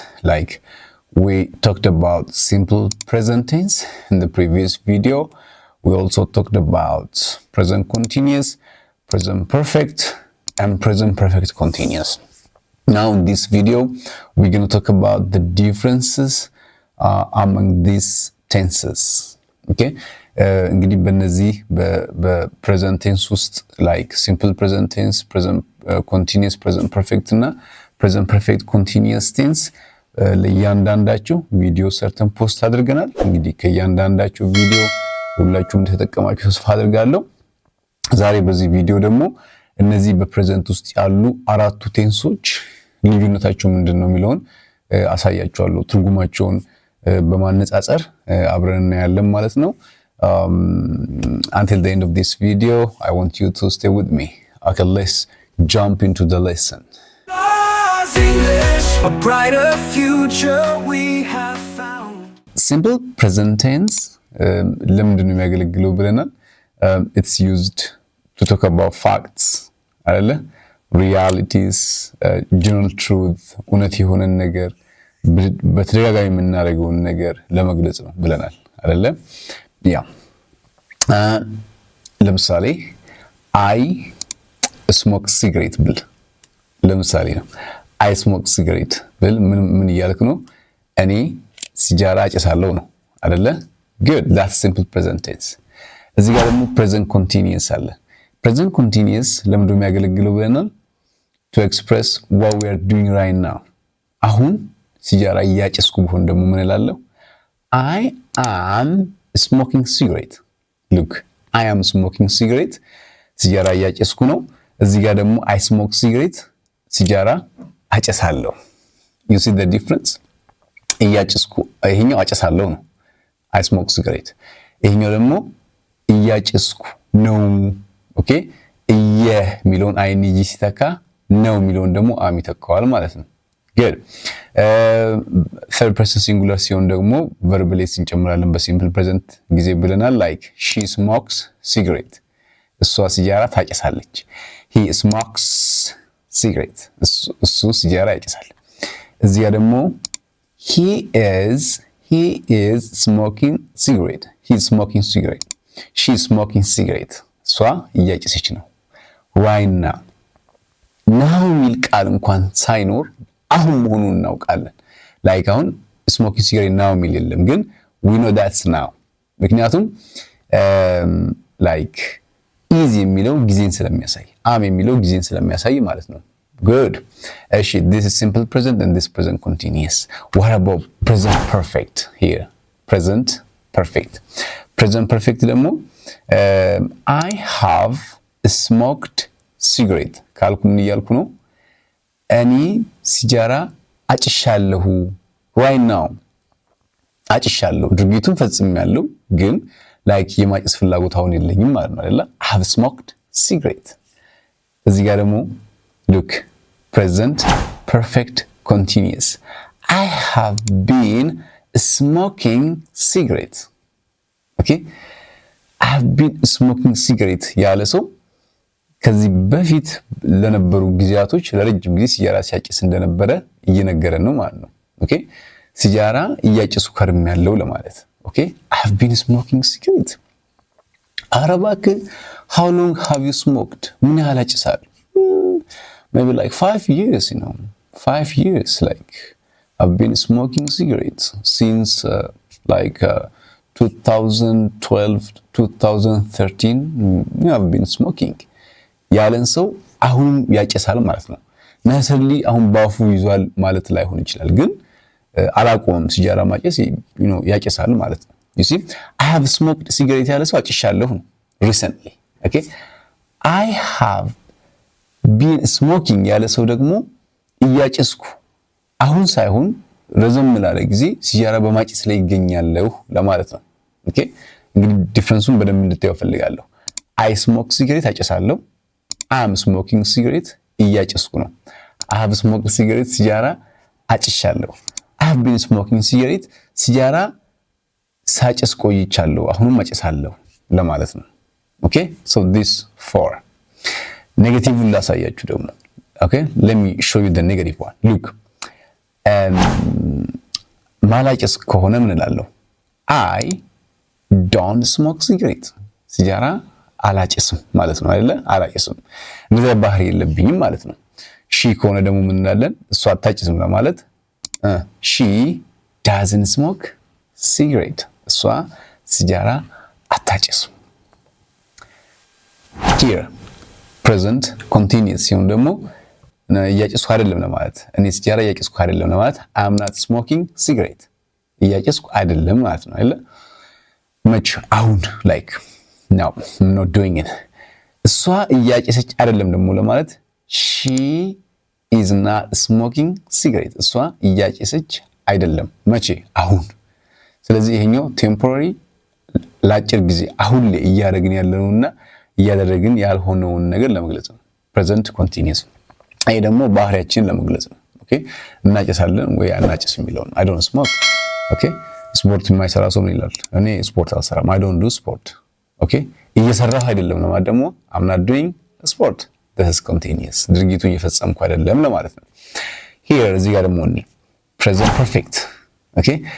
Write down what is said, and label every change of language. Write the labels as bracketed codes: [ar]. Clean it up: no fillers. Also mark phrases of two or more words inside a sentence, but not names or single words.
[en] Like we talked about simple present tense in the previous video. We also talked about present continuous, present perfect, and present perfect continuous. Now in this video, we're going to talk about the differences among these tenses. [am] Okay? እንግዲህ በእነዚህ በፕሬዘንት ቴንስ ውስጥ [en] like simple present tense, present continuous, present perfect [am] እና ፕሬዘንት [en] perfect continuous tense [am] ለእያንዳንዳቸው ቪዲዮ ሰርተን ፖስት አድርገናል። እንግዲህ ከእያንዳንዳቸው ቪዲዮ ሁላችሁም ተጠቀማችሁ ተስፋ አድርጋለሁ። ዛሬ በዚህ ቪዲዮ ደግሞ እነዚህ በፕሬዘንት ውስጥ ያሉ አራቱ ቴንሶች ልዩነታቸው ምንድነው የሚለውን አሳያችኋለሁ። ትርጉማቸውን በማነጻጸር አብረን እናያለን ማለት ነው። [en] Until the end of this video, I want you to stay with me. Okay, let's jump into the lesson. English, a brighter future we have found. Simple present tense, [am] ለምንድነው የሚያገለግለው ብለናል? [en] It's used to talk about facts, አይደለ? Realities, general truth, [am] እውነት የሆነን ነገር በተደጋጋሚ የምናደርገውን ነገር ለመግለጽ ነው ብለናል አይደለ? ያ ለምሳሌ [en] I smoke cigarette [am] ብል ለምሳሌ ነው። [en] I smoke cigarette [am] ብል ምን እያልክ ነው? እኔ ሲጃራ አጨሳለሁ ነው አይደለ? [en] good, that's simple present tense። [am] እዚህ ጋር ደግሞ [en] present continuous [am] አለ። [en] present continuous [am] ለምንድነው የሚያገለግለው ብለናል? [en] to express what we are doing right now። [am] አሁን ሲጃራ እያጨስኩ ቢሆን ደግሞ ምን እላለሁ? [en] I am smoking cigarette. Look, I am smoking cigarette. [am] ሲጃራ እያጨስኩ ነው። እዚህ ጋር ደግሞ [en] I smoke cigarette [am] ሲጃራ አጨሳለሁ። [en] You see the difference? [am] እያጨስኩ ይሄኛው አጨሳለሁ ነው [en] I smoke cigarette። [am] ይሄኛው ደግሞ እያጨስኩ ነው። ኦኬ የሚለውን አይንጂ ሲተካ ነው የሚለውን ደግሞ አም ይተካዋል ማለት ነው። [en] good third person singular [am] ሲሆን ደግሞ verb ላይ እንጨምራለን በሲምፕል ፕሬዘንት ጊዜ ብለናል። [en] like she smokes cigarette [am] እሷ ሲጃራ ታጨሳለች። [en] he smokes cigarette [am] እሱ ሲጃራ ያጨሳል። እዚህ ጋር ደግሞ [en] he is smoking cigarette he is smoking cigarette she is smoking cigarette [am] እሷ እያጨሰች ነው። [en] right now [am] የሚል ቃል እንኳን ሳይኖር አሁን መሆኑን እናውቃለን። ላይክ አሁን [en] smoking cigarette now [am] የሚል የለም፣ ግን [en] we know that's now [am] ምክንያቱም [en] like is [am] የሚለው ጊዜን ስለሚያሳይ አም የሚለው ጊዜን ስለሚያሳይ ማለት ነው። good እሺ [en] this is simple present and this present continuous. What about present perfect here? [am] present perfect ደግሞ [en] I have smoked cigarette [am] ካልኩ ምን እያልኩ ነው? እኔ ሲጃራ አጭሻለሁ [en] right now [am] አጭሻለሁ ድርጊቱን ፈጽሜያለሁ፣ ግን ላይክ የማጨስ ፍላጎት አሁን የለኝም ማለት ነው አይደል? [en] I have smoked cigarette። [am] እዚህ ጋር ደግሞ [en] look present perfect continuous. I have been smoking cigarette. okay I have been smoking cigarette [am] ያለ ሰው ከዚህ በፊት ለነበሩ ጊዜያቶች ለረጅም ጊዜ ሲጃራ ሲያጨስ እንደነበረ እየነገረን ነው ማለት ነው። ኦኬ ሲጃራ እያጨሱ ከርሜያለሁ ለማለት። ኦኬ [en] I have been smoking cigarette። [am] አረባክ [en] how long have you smoked? [am] ምን ያህል አጭሳል? [en] maybe like 5 years, 5 years. like I've been smoking cigarettes since like 2012 2013 I've been smoking [am] ያለን ሰው አሁን ያጨሳል ማለት ነው። ነሰሊ አሁን ባፉ ይዟል ማለት ላይሆን ይችላል፣ ግን አላቆም ሲጃራ ማጨስ ያጨሳል ማለት ነው። [en] you see I have smoked cigarette [am] ያለ ሰው አጭሻለሁ recently. [en] okay I have been smoking [am] ያለ ሰው ደግሞ እያጨስኩ አሁን ሳይሆን ረዘም ላለ ጊዜ ሲጃራ በማጨስ ላይ ይገኛለሁ ለማለት ነው። okay እንግዲህ ዲፈረንሱን በደንብ እንድታዩ ፈልጋለሁ። [en] I smoke cigarette [am] አጨሳለሁ። [en] I am smoking cigarette [am] እያጨስኩ ነው። [en] I have smoked cigarette [am] ሲጃራ አጭሻለሁ። [en] I have been smoking cigarette [am] ሲጃራ ሳጨስ ቆይቻለሁ አሁንም አጨሳለሁ። ለማለት ነው። [en] okay so [am] this 4 ኔጌቲቭን ላሳያችሁ ደግሞ ኦኬ [en] let me show you the negative one look [am] ማላጨስ ከሆነ ምን እላለሁ [en] I don't smoke cigarette [am] ሲጃራ አላጨስም ማለት ነው አይደለ አላጨስም እንደዛ ባህሪ የለብኝም ማለት ነው ሺ ከሆነ ደግሞ ምን እንላለን እሷ አታጭስም ለማለት [en] she doesn't smoke cigarette [am] እሷ ሲጃራ አታጭስም [en] here present [am] continuous ሲሆን ደግሞ እያጨስኩ አይደለም ለማለት እኔ ሲጃራ እያጨስኩ አይደለም ለማለት [en] I am not smoking cigarette [am] እያጨስኩ አይደለም ማለት ነው አይደለ መች አሁን [en] like no I'm not doing it [am] እሷ እያጨሰች አይደለም ደግሞ ለማለት [en] she is not smoking cigarette [am] እሷ እያጨሰች አይደለም መቼ አሁን ስለዚህ ይሄኛው ቴምፖራሪ ለአጭር ጊዜ አሁን ላይ እያደረግን ያለውና እያደረግን ያልሆነውን ነገር ለመግለጽ ነው [en] present continuous [am] ይሄ ደግሞ ባህሪያችንን ለመግለጽ ነው ኦኬ እናጨሳለን ወይ አናጨስ የሚለውን [en] I don't smoke [am] ኦኬ ስፖርት የማይሰራ ሰው ምን ይላል እኔ ስፖርት አልሰራም [en] I don't do sport [am] ኦኬ እየሰራሁ አይደለም ለማለት ደግሞ [en] I'm not doing sport this is continuous [am] ድርጊቱን እየፈጸምኩ አይደለም ለማለት ነው here እዚህ ጋር ደግሞ [en] present perfect [am] ኦኬ